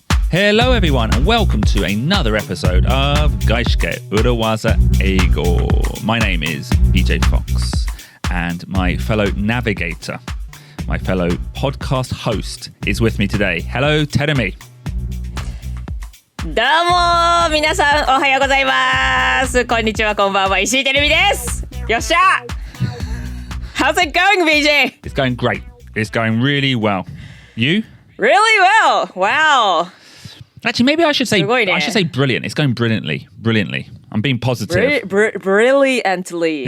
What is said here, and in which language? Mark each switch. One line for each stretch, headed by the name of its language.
English: Hello everyone and welcome to another episode of 外資系裏技英語. My name is BJ Fox and my fellow navigator, my fellow podcast host is with me today. Hello, Terumi.
Japanese: どうも皆さんおはようございます。こんにちは、こんばんは。石井てるみです。
English: よっしゃ How's it going, BJ? It's going great. It's going really well. You? Really well. Wow. Actually, maybe I should say brilliant. It's going brilliantly. I'm being positive. Brilliantly.